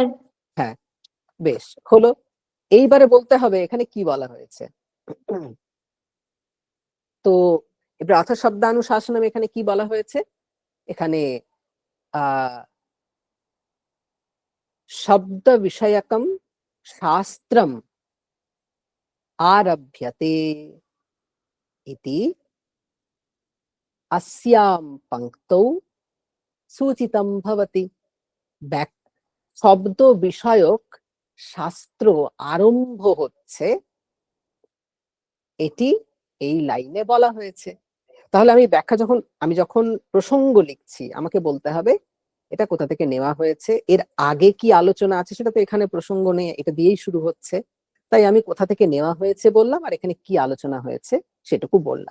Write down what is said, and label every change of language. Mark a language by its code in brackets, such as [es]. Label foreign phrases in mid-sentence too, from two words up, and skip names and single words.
[bn] হ্যাঁ, বেশ হলো। এইবারে বলতে হবে এখানে কি বলা হয়েছে। তো এবার [sa] অর্থ শব্দানুশাসনম [bn] এখানে কি বলা হয়েছে, এখানে আহ [sa] শব্দ বিষয়কম শাস্ত্রম आरभ्यते इति अस्यां पंक्तौ सूचितं भवति। [bn] শব্দ বিষয়ক শাস্ত্র আরম্ভ হচ্ছে, এটি এই লাইনে বলা হয়েছে। তাহলে আমি ব্যাখ্যা যখন, আমি যখন প্রসঙ্গ লিখছি আমাকে বলতে হবে এটা কোথা থেকে নেওয়া হয়েছে, এর আগে কি আলোচনা আছে সেটা তো এখানে প্রসঙ্গ নেই, এটা দিয়েই শুরু হচ্ছে, তাই আমি কোথা থেকে নেওয়া হয়েছে বললাম, আর এখানে কি আলোচনা হয়েছে সেটুকু বললাম।